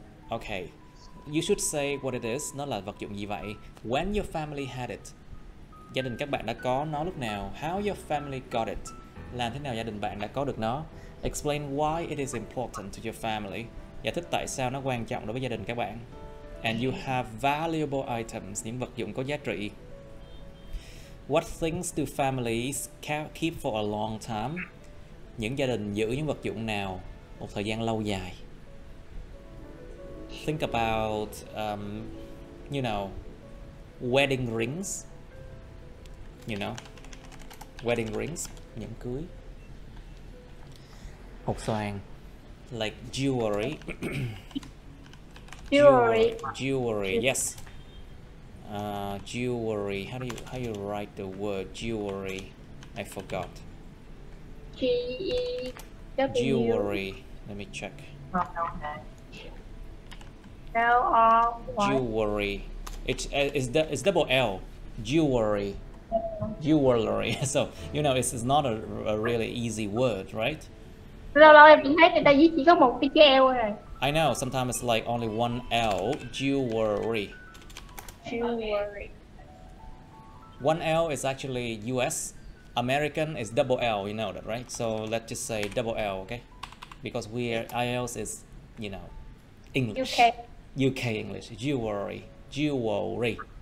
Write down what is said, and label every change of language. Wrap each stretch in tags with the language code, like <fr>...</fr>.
<en>Okay, you should say what it is.</en> <vi>Nó là vật dụng gì vậy?</vi> <en>When your family had it.</en> <vi>Gia đình các bạn đã có nó lúc nào?</vi> <en>How your family got it.</en> <vi>Làm thế nào gia đình bạn đã có được nó?</vi> <en>Explain why it is important to your family.</en> <vi>Giải thích tại sao nó quan trọng đối với gia đình các bạn.</vi> <en>And you have valuable items,</en> <vi>những vật dụng có giá trị.</vi> <en>What things do families keep for a long time?</en> <vi>Những gia đình giữ những vật dụng nào một thời gian lâu dài?</vi> <en>Think about, you know, wedding rings. You know, wedding rings,</en> <vi>nhẫn cưới. Hột xoàn,</vi> <en>like jewelry. Jewelry, yes. Jewelry. How you write the word jewelry? I forgot. G-E-W. Jewelry. Let me check. L-R-Y. Jewelry. It's double L. Jewelry. Jewelry. So you know it's not a really easy word, right?</en> <vi>Lâu lâu em chỉ thấy người ta viết chỉ có một cái chữ L rồi.</vi> <en>I know. Sometimes it's like only one L. Jewelry. Jewelry. One L is actually US. American is double L. You know that, right? So let's just say double L, okay? Because IELTS is, you know, English. UK English. Jewelry. Jewelry.</en>